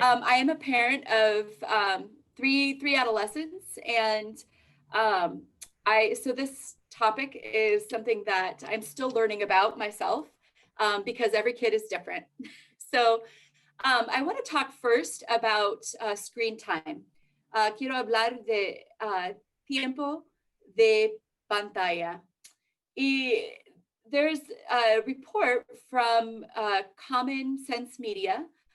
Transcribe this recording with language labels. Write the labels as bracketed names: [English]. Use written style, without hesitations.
[English] I am a parent of three adolescents, and so this topic is something that I'm still learning about myself because every kid is different. So I want to talk first about screen time. [Spanish] Quiero hablar de tiempo de pantalla. [English] Y there's a report from Common Sense Media.